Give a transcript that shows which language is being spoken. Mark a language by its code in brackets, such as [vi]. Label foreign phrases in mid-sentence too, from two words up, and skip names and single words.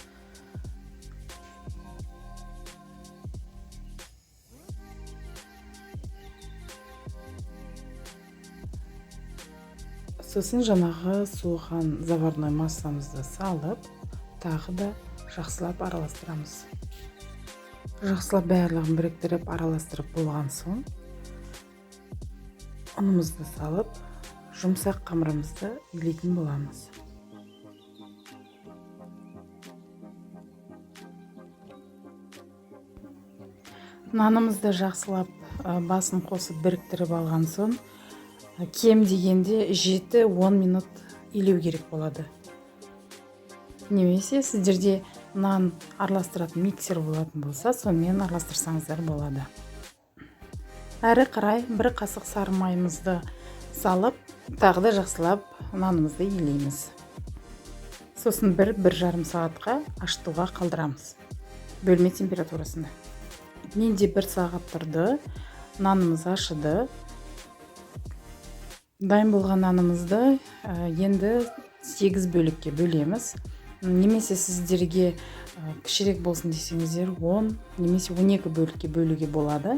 [ky] Сосын жанагы сууган заварной массамызды салып, тагы да жакшылап араластырабыз. Жакшылап баардыгын бириктирип араластырып болгон соң, унубузду салып, жумсак камырыбызды илейтин боламыз. Нанымызды жакшылап басын косуп бириктирип алган соң, кем дегенде 7-10 минут илеу керек болот. Немесе сиздерде нан араластыратын миксер болатын болса, сонымен араластырсаңыздар болот. Ары карай 1 касык сары майымызды салып, тагы да жакшылап нанымызды илейбиз. Сосын 1-1,5 саатка ашытууга калтырамыз. Бөлмө температурасында. Менде 1 саат турду. Нанымыз ашыды. Дайын болгон нанымызды енді 8 бөлүккө бөлөбүз. Немесе сиздерге кичирээк болсун десеңиздер 10 немесе 12 бөлүккө бөлүүгө болот.